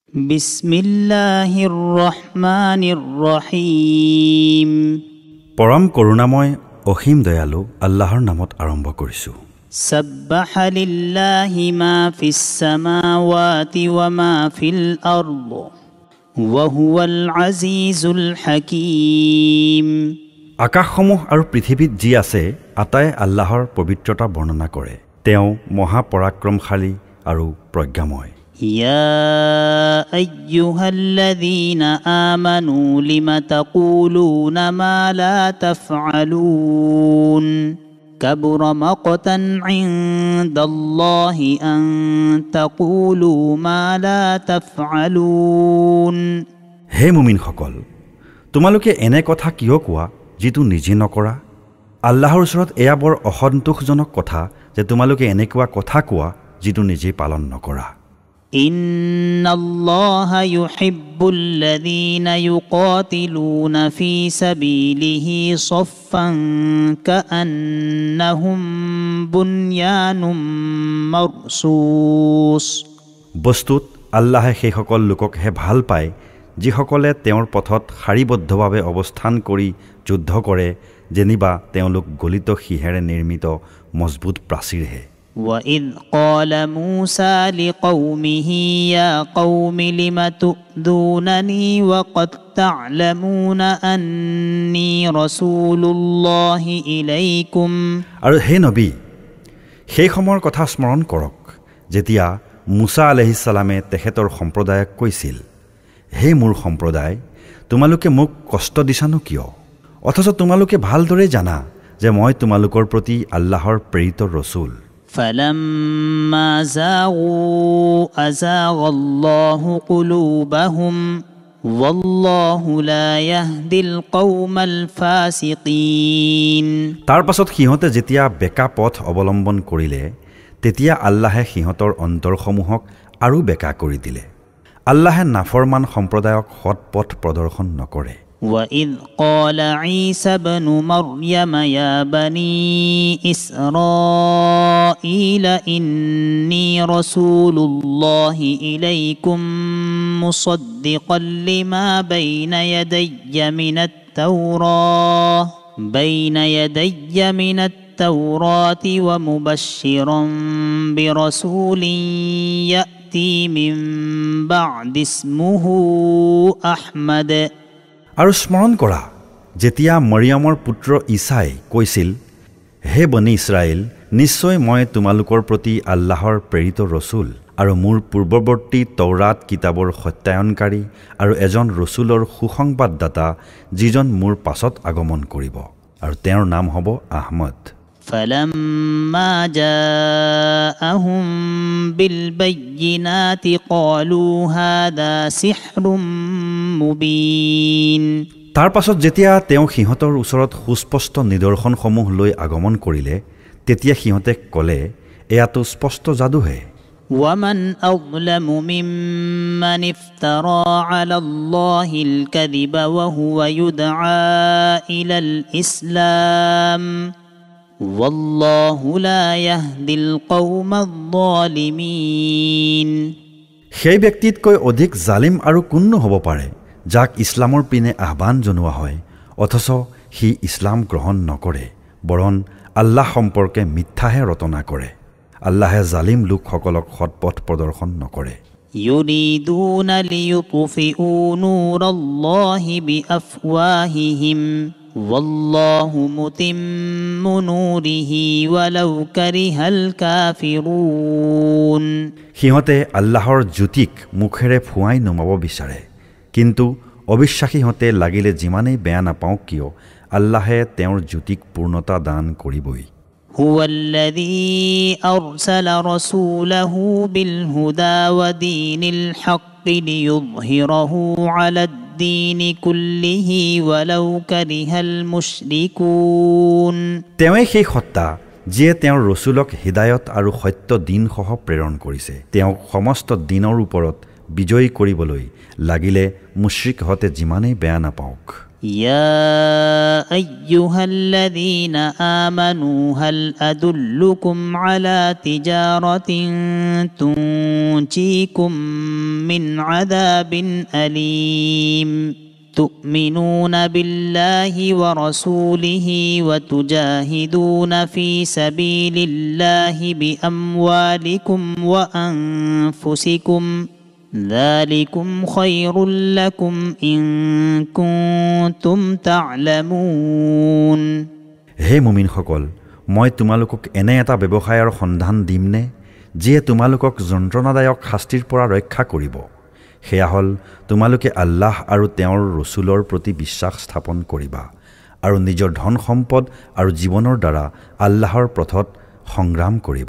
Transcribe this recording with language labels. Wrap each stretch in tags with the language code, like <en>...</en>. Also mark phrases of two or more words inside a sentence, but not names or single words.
<ar>بسم الله الرحمن الرحيم.</ar> <as>পৰম করুণাময় অসীম দয়ালু আল্লাহৰ নামত আৰম্ভ কৰিছো।</as> <ar>سبح لله ما في السماوات وما في الأرض وهو العزيز الحكيم.</ar> <as>আকাশসমূহ আৰু পৃথিৱীত যি আছে আটাই আল্লাহৰ পবিত্ৰতা বৰ্ণনা কৰে। তেওঁ মহাপৰাক্ৰমশালী আৰু প্ৰজ্ঞাময়।</as> <ar>يا أيها الذين آمنوا لم تقولون ما لا تفعلون كبر مقتا عند الله أن تقولوا ما لا تفعلون।</ar> <as>হে মুমিনসকল, তোমালোকে এনে কথা কিয় কোৱা যিটো নিজে নকৰা? আল্লাহৰ ওচৰত এয়া বৰ অসন্তোষজনক কথা যে তোমালোকে এনেকুৱা কথা কোৱা যিটো নিজে পালন নকৰা।</as> <ar>إن الله يحب الذين يقاتلون في سبيله صفا كأنهم بنيان مرصوص।</ar> <as>বস্তুত আল্লাহে সেইসকল লোককহে ভাল পায় যিসকলে তেওঁৰ পথত শাৰীবদ্ধভাৱে অৱস্থান কৰি যুদ্ধ কৰে, যেনিবা তেওঁলোক গলিত শিহেৰে নিৰ্মিত মজবুত প্ৰাচীৰহে।</as> <ar>وَإِذْ قَالَ مُوسَى لِقَوْمِهِ يَا قَوْمِ لِمَ تُؤْذُونَنِي وَقَدْ تَعْلَمُونَ أَنِّي رَسُولُ اللَّهِ إِلَيْكُمْ।</ar> <as>আৰু হে নবী, সেই সময়ৰ কথা স্মৰণ কৰক যেতিয়া মুছা</as> <ar>عليه السلام</ar> <as>তেখেতৰ সম্প্ৰদায়ক কৈছিল, হে মোৰ সম্প্ৰদায়, তোমালোকে মোক কষ্ট দিছানো কিয়? অথচ তোমালোকে ভালদৰে জানা যে মই তোমালোকৰ প্ৰতি আল্লাহৰ প্ৰেৰিত ৰসুল।</as> <ar>فَلَمَّا زَاغُوا أَزَاغَ اللَّهُ قُلُوبَهُمْ وَاللَّهُ لَا يَهْدِي الْقَوْمَ الْفَاسِقِينَ।</ar> <as>তাৰ পাছত সিহঁতে যেতিয়া বেকা পথ অৱলম্বন কৰিলে, তেতিয়া আল্লাহে সিহঁতৰ অন্তৰসমূহক আৰু বেকা কৰি দিলে। আল্লাহে নাফৰমান সম্প্ৰদায়ক সৎ পথ প্ৰদৰ্শন নকৰে।</as> <ar>وَإِذْ قَالَ عِيسَى ابْنُ مَرْيَمَ يَا بَنِي إِسْرَائِيلَ إِنِّي رَسُولُ اللَّهِ إِلَيْكُمْ مُصَدِّقًا لِمَا بَيْنَ يَدَيَّ مِنَ التَّوْرَاةِ وَمُبَشِّرًا بِرَسُولٍ يَأْتِي مِنْ بَعْدِ اسْمُهُ أَحْمَدُ।</ar> <as>আৰু স্মৰণ কৰা যেতিয়া মৰিয়মৰ পুত্ৰ ঈসাই কৈছিল, হে বনি ইছৰাইল, নিশ্চয় মই তোমালোকৰ প্ৰতি আল্লাহৰ প্ৰেৰিত ৰসুল আৰু মোৰ পূৰ্বৱৰ্তী তৌৰাত কিতাবৰ সত্যায়নকাৰী আৰু এজন ৰসুলৰ সুসংবাদদাতা যিজন মোৰ পাছত আগমন কৰিব, আৰু তেওঁৰ নাম হ'ব আহমদ।</as> <ar>فَلَمَّا جَاءَهُم بِالْبَيِّنَاتِ قَالُوا هَذَا سِحْرٌ মুবিন।</ar> <as>তাৰ পাছত যেতিয়া তেওঁ সিহঁতৰ ওচৰত সুস্পষ্ট নিদৰ্শনসমূহ লৈ আগমন কৰিলে, তেতিয়া সিহঁতে ক'লে, এয়াতো স্পষ্ট যাদুহে।</as> <ar>وَمَنْ أَظْلَمُ مِمَّنِ افْتَرَى عَلَى اللَّهِ الْكَذِبَ وَهُوَ يُدْعَى إِلَى الْإِسْلَامِ وَاللَّهُ لَا يَهْدِي الْقَوْمَ الظَّالِمِينَ।</ar> <as>সেই ব্যক্তিতকৈ অধিক জালিম আৰু কোননো হ'ব পাৰে যাক ইছলামৰ পিনে আহ্বান জনোৱা হয়, অথচ সি ইছলাম গ্ৰহণ নকৰে, বৰং আল্লাহ সম্পৰ্কে মিথ্যাহে ৰটনা কৰে। আল্লাহে জালিম লোকসকলক সৎপথ প্ৰদৰ্শন নকৰে।</as> <ar>يُرِيدُونَ لِيُطْفِئُوا نُورَ اللَّهِ بِأَفْوَاهِهِمْ وَاللَّهُ مُتِمُّ نُورِهِ وَلَوْ كَرِهَ الْكَافِرُونَ।</ar> <as>সিহঁতে আল্লাহৰ জ্যোতিক মুখেৰে ফুৱাই নমাব বিচাৰে, কিন্তু অবিশ্বাসীহঁতে লাগিলে যিমানেই বেয়া নাপাওক কিয়, আল্লাহে তেওঁৰ জ্যোতিক পূৰ্ণতা দান কৰিবই।</as> <ar>هو الذي أرسل رسوله بالهدى ودين الحق ليظهره على الدين كله ولو كره المشركون।</ar> <as>তেওঁৱে সেই সত্তা যিয়ে তেওঁৰ ৰসুলক হিদায়ত আৰু সত্য দিনসহ প্ৰেৰণ কৰিছে, তেওঁক সমস্ত দিনৰ ওপৰত বিজয়ী কৰিবলৈ লাগিলে মুশ্ৰিকহঁতে যিমানেই বেয়া নাপাওক।</as> <ar>يا أيها الذين آمنوا هل أدلكم على تجارة تنجيكم من عذاب أليم تؤمنون بالله ورسوله وتجاهدون في سبيل الله بأموالكم وأنفسكم ذلكم خير لكم إن كنتم تعلمون</ar> <as>হে মুমিনসকল, মই তোমালোকক এনে এটা ব্যৱসায়ৰ সন্ধান দিমনে যিয়ে তোমালোকক যন্ত্ৰণাদায়ক শাস্তিৰ পৰা ৰক্ষা কৰিব। সেয়া হ'ল তোমালোকে আল্লাহ আৰু তেওঁৰ ৰসুলৰ প্ৰতি বিশ্বাস স্থাপন কৰিবা আৰু নিজৰ ধন সম্পদ আৰু জীৱনৰ দ্বাৰা আল্লাহৰ পথত সংগ্ৰাম কৰিবা।</as>